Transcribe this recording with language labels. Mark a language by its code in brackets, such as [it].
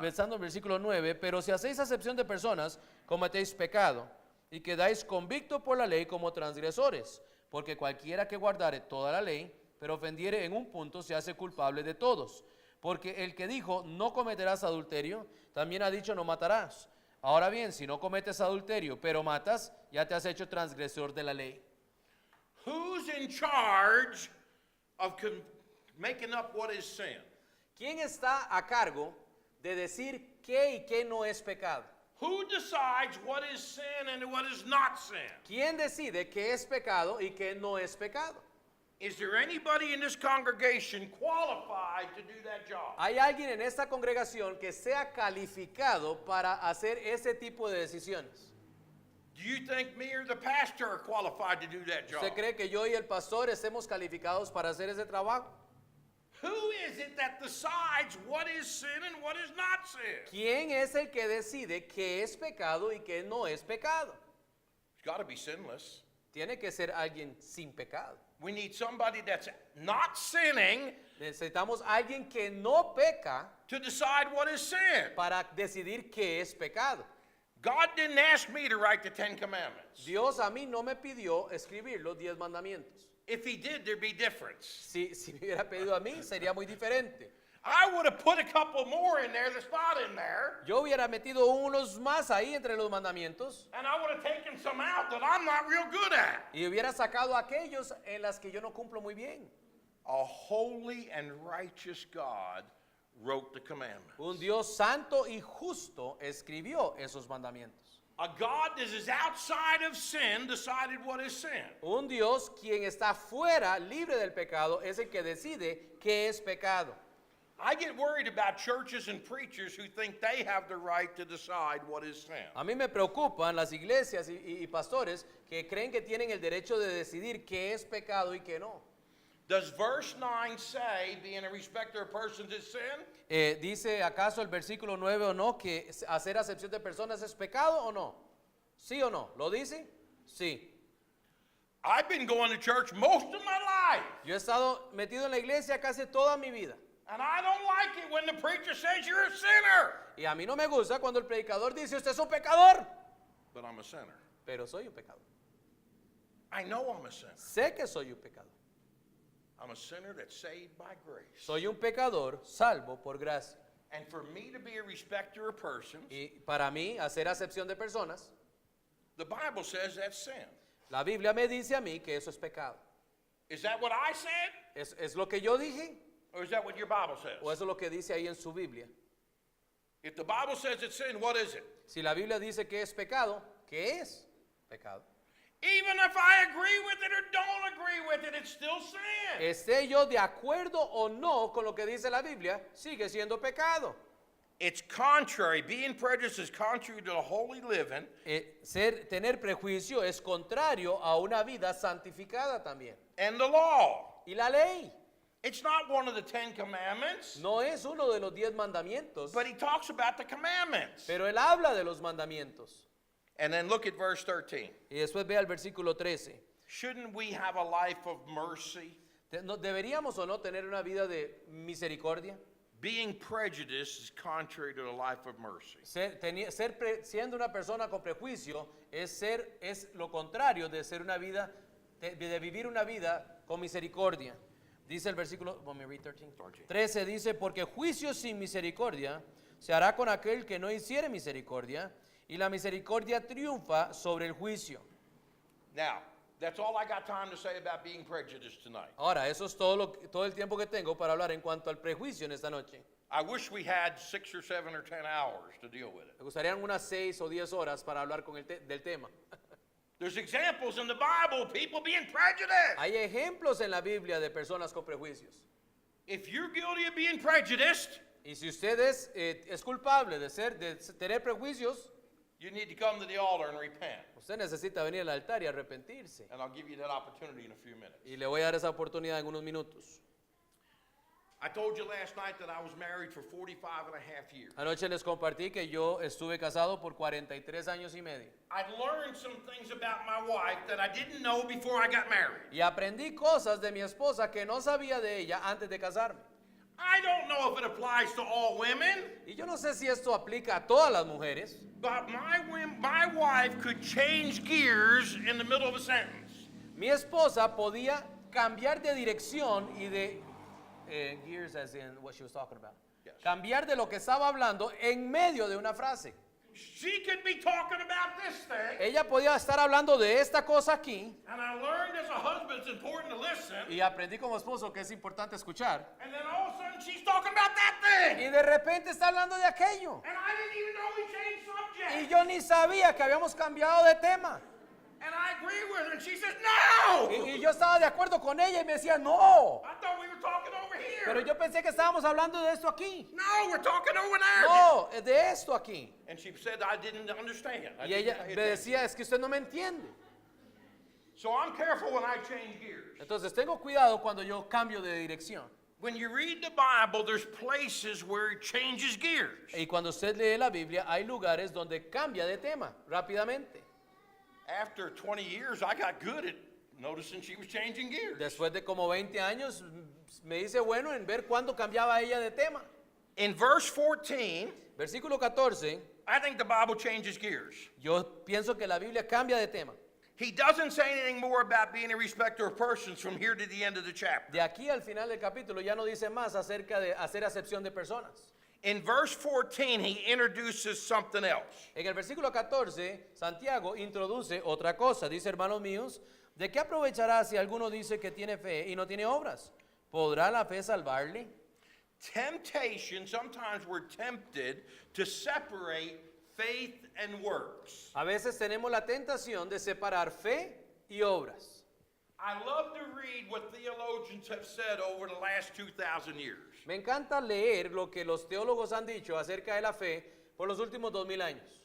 [es] pensando en versículo 9, pero si hacéis acepción de personas, cometéis pecado, y quedáis convictos por la ley como transgresores, porque cualquiera que guardare toda la ley, pero ofendiere en un punto, se hace culpable de todos. Porque el que dijo, no cometerás adulterio, también ha dicho, no matarás. Ahora bien, si no cometes adulterio, pero matas, ya te has hecho transgresor de la ley. [en] Who's in charge of making up what is sin? [es] ¿Quién está a cargo de decir qué y qué no es pecado? [en] Who decides what is sin and what is not sin? [es] ¿Quién decide qué es pecado y qué no es pecado? [en] Is there anybody in this congregation qualified to do that job? [es] ¿Hay alguien en esta congregación que sea calificado para hacer ese tipo de decisiones? [en] Do you think me or the pastor are qualified to do that job? [es] ¿Usted cree que yo y el pastor estemos calificados para hacer ese trabajo? [en] Who is it that decides what is sin and what is not sin? [es] ¿Quién es el que decide qué es pecado y qué no es pecado? [en] It's got to be sinless. [es] Tiene que ser alguien sin pecado. [en] We need somebody that's not sinning [es] Necesitamos alguien que no peca [en] to decide what is sin. [es] para decidir qué es pecado. [en] God didn't ask me to write the 10 Commandments. [es] Dios a mí no me pidió escribir los 10 mandamientos. [en] If he did, there'd be difference. [es] Si me hubiera pedido a mí, sería muy diferente. [en] I would have put a couple more in there that's not in there, [es] Yo hubiera metido unos más ahí entre los mandamientos [en] and I would have taken some out that I'm not real good at. [es] y hubiera sacado aquellos en las que yo no cumplo muy bien. [en] A holy and righteous God wrote the commandments. [es] Un Dios santo y justo escribió esos mandamientos. [en] A God that is outside of sin decided what is sin. [es] Un Dios quien está fuera, libre del pecado, es el que decide qué es pecado. [en] I get worried about churches and preachers who think they have the right to decide what is sin. [es] A mí me preocupan las iglesias y pastores que creen que tienen el derecho de decidir qué es pecado y qué no. [en] Does verse 9 say being a respecter of persons is sin? [es] ¿Dice acaso el versículo 9 o no que hacer acepción de personas es pecado o no? ¿Sí o no? ¿Lo dice? Sí. [en] I've been going to church most of my life, [es] Yo he estado metido en la iglesia casi toda mi vida. [en] and I don't like it when the preacher says you're a sinner. [es] Y a mí no me gusta cuando el predicador dice, usted es un pecador. [en] But I'm a sinner. [es] Pero soy un pecador. [en] I know I'm a sinner. [es] Sé que soy un pecador. [en] I'm a sinner that's saved by grace. [es] Soy un pecador salvo por gracia. [en] And for me to be a respecter of persons, [es] Y para mí, hacer acepción de personas, [en] the Bible says that's sin. [es] la Biblia me dice a mí que eso es pecado. [en] Is that what I said? [es] ¿Es lo que yo dije? [en] Or is that what your Bible says? [es] ¿O eso es lo que dice ahí en su Biblia? [en] If the Bible says it's sin, what is it? [es] Si la Biblia dice que es pecado, ¿qué es pecado? [en] Even if I agree with it or don't agree with it, it's still sin. [es] Esté yo de acuerdo o no con lo que dice la Biblia, sigue siendo pecado. [en] It's contrary. Being prejudiced is contrary to the holy living. [es] Tener prejuicio es contrario a una vida santificada también. [en] And the law. [es] Y la ley [en] It's not one of the 10 Commandments, [es] no es uno de los 10 mandamientos, [en] but he talks about the commandments. [es] pero él habla de los mandamientos. [en] And then look at verse 13. [es] Y después ve al versículo 13. [en] Shouldn't we have a life of mercy? [es] ¿Deberíamos o no tener una vida de misericordia? [en] Being prejudiced is contrary to the life of mercy. [es] Siendo una persona con prejuicio es lo contrario de ser una vida de vivir una vida con misericordia. Dice el versículo, [en] want me to read 13? 13. [es] 13 dice, porque juicio sin misericordia se hará con aquel que no hiciere misericordia, y la misericordia triunfa sobre el juicio. [en] Now, that's all I got time to say about being prejudiced tonight. [es] Ahora, eso es todo el tiempo que tengo para hablar en cuanto al prejuicio en esta noche. [en] I wish we had 6 or 7 or 10 hours to deal with it. [es] Me gustarían unas 6 o 10 horas para hablar del tema. [en] There's examples in the Bible of people being prejudiced. [es] Hay ejemplos en la Biblia de personas con prejuicios. [en] If you're guilty of being prejudiced, [es] Y si usted es culpable de tener prejuicios, [en] you need to come to the altar and repent. [es] usted necesita venir al altar y arrepentirse. [en] And I'll give you that opportunity in a few minutes. [es] Y le voy a dar esa oportunidad en unos minutos. [en] I told you last night that I was married for 45 and a half years. [es] Anoche les compartí que yo estuve casado por 43 años y medio. [en] I learned some things about my wife that I didn't know before I got married. [es] Y aprendí cosas de mi esposa que no sabía de ella antes de casarme. [en] I don't know if it applies to all women, [es] Y yo no sé si esto aplica a todas las mujeres, [en] but my wife could change gears in the middle of a sentence. [es] mi esposa podía cambiar de dirección y de gears [en] as in what she was talking about. Yes. [es] Cambiar de lo que estaba hablando en medio de una frase. [en] She could be talking about this thing, [es] Ella podía estar hablando de esta cosa aquí [en] and I learned as a husband it's important to listen, [es] y aprendí como esposo que es importante escuchar. [en] and then all of a sudden she's talking about that thing. [es] Y de repente está hablando de aquello. [en] And I didn't even know we changed [es] Y [en] subject. [es] yo ni sabía que habíamos cambiado de tema. [en] And I agree with her, and she says, no! [es] Y yo estaba de acuerdo con ella y me decía, no. [en] I thought we were talking over here. [es] Pero yo pensé que estábamos hablando de esto aquí. [en] No, we're talking over there. [es] No, es de esto aquí. [en] And she said, I didn't understand. I [es] Y [en] didn't [es] ella [en] pay [es] me [en] attention. [es] decía, es que usted no me entiende. [en] So I'm careful when I change gears. [es] Entonces tengo cuidado cuando yo cambio de dirección. [en] When you read the Bible, there's places where it changes gears. [es] Y cuando usted lee la Biblia, hay lugares donde cambia de tema rápidamente. [en] After 20 years, I got good at noticing she was changing gears. [es] Después de como 20 años, me hice bueno en ver cuándo cambiaba ella de tema. [en] In verse 14, [es] Versículo 14, [en] I think the Bible changes gears. [es] yo pienso que la Biblia cambia de tema. [en] He doesn't say anything more about being a respecter of persons from here to the end of the chapter. [es] De aquí al final del capítulo ya no dice más acerca de hacer acepción de personas. [en] In verse 14, he introduces something else. [es] En el versículo 14, Santiago introduce otra cosa. Dice, hermanos míos, ¿de qué aprovechará si alguno dice que tiene fe y no tiene obras? ¿Podrá la fe salvarle? [en] Temptation, sometimes we're tempted to separate faith and works. [es] A veces tenemos la tentación de separar fe y obras. [en] I love to read what theologians have said over the last 2,000 years. [es] Me encanta leer lo que los teólogos han dicho acerca de la fe por los últimos 2000 años.